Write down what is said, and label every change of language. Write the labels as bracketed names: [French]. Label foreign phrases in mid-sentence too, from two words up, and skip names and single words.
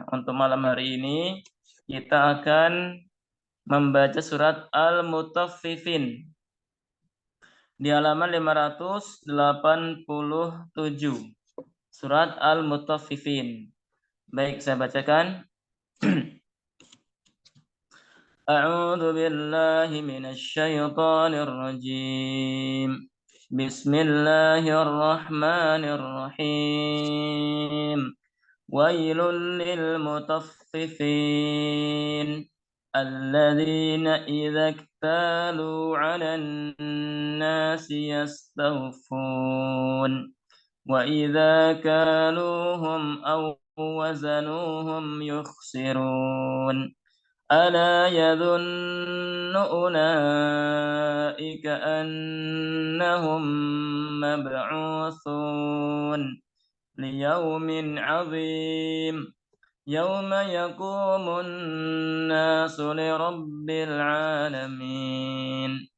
[Indonesian] Untuk malam hari ini kita akan membaca surat Al-Mutaffifin di halaman 587. Surat Al-Mutaffifin. Baik, saya bacakan. [Arabic] أعوذ بالله من الشيطان الرجيم. Bismillahirrahmanirrahim. ويل للمطففين الذين إذا اكتالوا على الناس يستوفون وإذا كالوهم أو وزنوهم يخسرون. ألا يظن أولئك أنهم مبعوثون ليوم عظيم يوم يقوم الناس لرب العالمين